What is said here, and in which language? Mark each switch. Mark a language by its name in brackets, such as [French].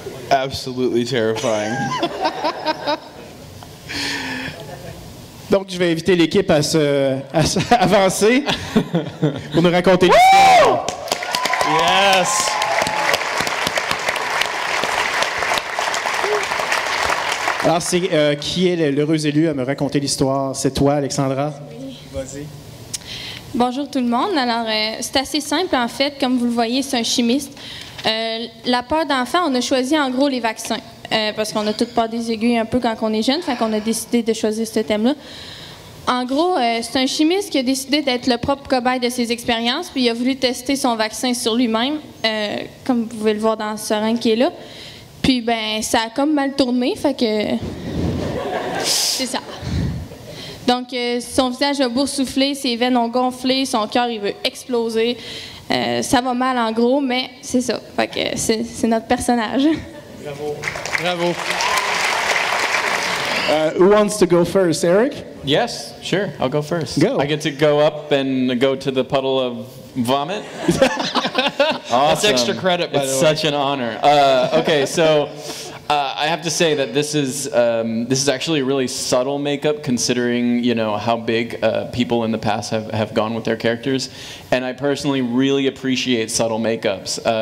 [English] Absolutely terrifying. [French] Donc, je vais inviter l'équipe à avancer pour nous raconter l'histoire. [English] Yes. [French] Alors, c'est qui est l'heureux élu à me raconter l'histoire? C'est toi, Alexandra? Oui. Vas-y. Bonjour tout le monde. Alors, c'est assez simple en fait. Comme vous le voyez, c'est un chimiste. La peur d'enfant, on a choisi en gros les vaccins. Parce qu'on a toutes peur des aiguilles un peu quand on est jeune, fait qu'on a décidé de choisir ce thème-là. En gros, c'est un chimiste qui a décidé d'être le propre cobaye de ses expériences, puis il a voulu tester son vaccin sur lui-même, comme vous pouvez le voir dans ce seringue qui est là. Puis, ben, ça a comme mal tourné, fait que... c'est ça. Donc, son visage a boursouflé, ses veines ont gonflé, son cœur, il veut exploser. Ça va mal en gros, mais c'est ça. Fait que c'est notre personnage. Bravo. Bravo. [English] Who wants to go first, Eric? Yes, sure. I'll go first. Go. I get to go up and go to the puddle of vomit. Awesome. That's extra credit, by the way. It's such an honor. Okay, so I have to say that this is actually a really subtle makeup, considering how big people in the past have gone with their characters, and I personally really appreciate subtle makeups.